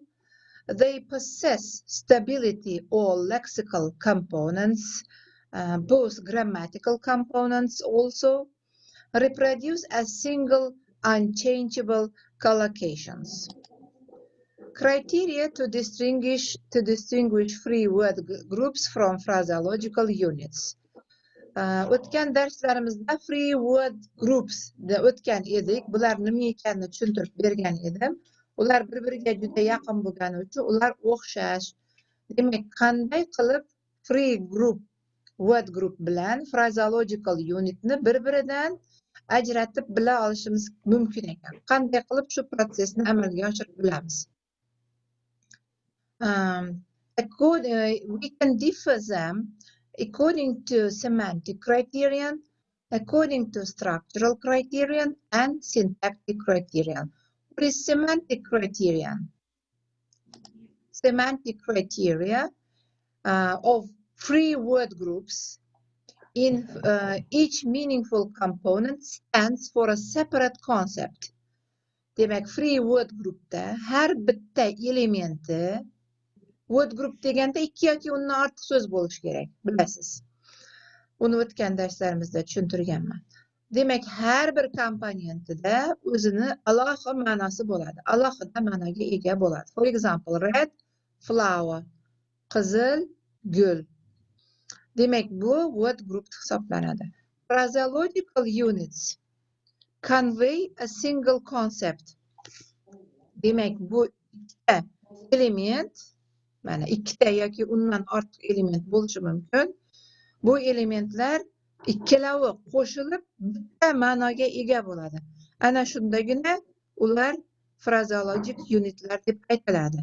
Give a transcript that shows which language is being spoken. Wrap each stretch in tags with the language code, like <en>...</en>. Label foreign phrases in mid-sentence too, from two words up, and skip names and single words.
<en>They possess stability or lexical components, both grammatical components also, reproduce as single unchangeable collocations. Criteria to distinguish free word groups from phraseological units.</en> <uz>O'tgan darslarimizda</uz> <en>free word groups</en> <uz>da o'tgan edik. Bular nima ekanini tushuntirib bergan edim. Ular bir-biriga juda yaqin bo'lgani uchun ular o'xshash. Demak, qanday qilib</uz> <en>free group word group</en> <uz>bilan</uz> <en>phraseological unitni</en> <uz>bir-biridan ajratib bila olishimiz mumkin ekan. Qanday qilib shu prosesni amalga oshirib bilamiz?</uz> <en>We can differ them according to semantic criterion, according to structural criterion, and syntactic criterion. What is semantic criterion? Semantic criteria of free word groups in each meaningful component stands for a separate concept.</en> <uz>Demak,</uz> <en>free word groupda</en> <uz>har bitta elementi</uz> <en>word group</en> <uz>deganda 2 yoki undan ortiq so'z bo'lishi kerak, bilasiz. Uni o'tgan darslarimizda tushuntirganman. Demak, har bir komponentida o'zini alohida ma'nosi bo'ladi, alohida ma'noga ega bo'ladi.</uz> <en>For example, red flower,</en> <uz>qizil gul. Demak, bu</uz> <en>word group</en> <uz>hisoblanadi.</uz> <en>Phraseological units convey a single concept.</en> <uz>Demak, bu ikkita element, mana ikkita yoki undan ortiq element bo'lishi mumkin. Bu elementlar ikkalovi qo'shilib bitta ma'noga ega bo'ladi. Ana shundagina ular</uz> <en>phraseologic unitlar</en> <uz>deb aytiladi.</uz>